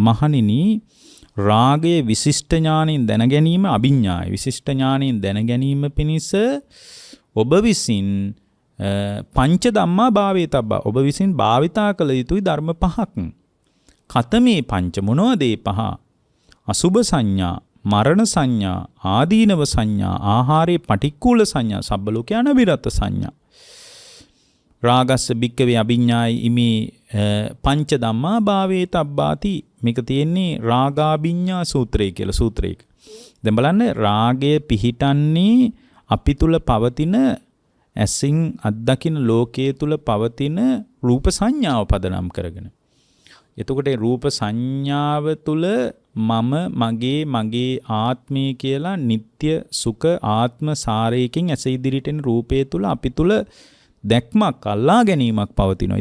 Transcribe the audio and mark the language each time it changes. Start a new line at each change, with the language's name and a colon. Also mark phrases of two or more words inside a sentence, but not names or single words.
Sinhala: මහණෙනි, රාගයේ විශිෂ්ට ඥාණයෙන් දැන ගැනීම, අභිඤ්ඤාය විශිෂ්ට ඥාණයෙන් දැන ගැනීම පිණිස ඔබ විසින්
Pali: පංච ධම්මා භාවේතබ්බා,
Sinhala: ඔබ විසින් භාවිතා කළ යුතුයි ධර්ම පහක්.
Pali: කතමේ පංච,
Sinhala: මොනවද ඒ පහ? අසුභ සංඥා, මරණ සංඥා, ආදීනව සංඥා, ආහාරේ පටික්කුල සංඥා, සබ්බ ලෝකේ අනවිරත සංඥා.
Pali: රාගස්ස බික්කවේ අභිඤ්ඤායි ඉමේ පංච ධම්මා භාවේතබ්බාති.
Sinhala: මේක තියෙන්නේ රාගාභිඤ්ඤා සූත්‍රය කියලා සූත්‍රයක. දැන් බලන්න, රාගය පිහිටන්නේ අපි තුල පවතින ඇසින් අත්දකින ලෝකයේ තුල පවතින රූප සංඥාව පදනම් කරගෙන. එතකොට රූප සංඥාව තුල මම, මගේ ආත්මය කියලා නিত্য සුඛ ආත්ම සාරයකින් ඇස ඉදිරියට එන රූපය තුල අපි තුල දැක්මක්, අල්ලා ගැනීමක් පවතිනවා.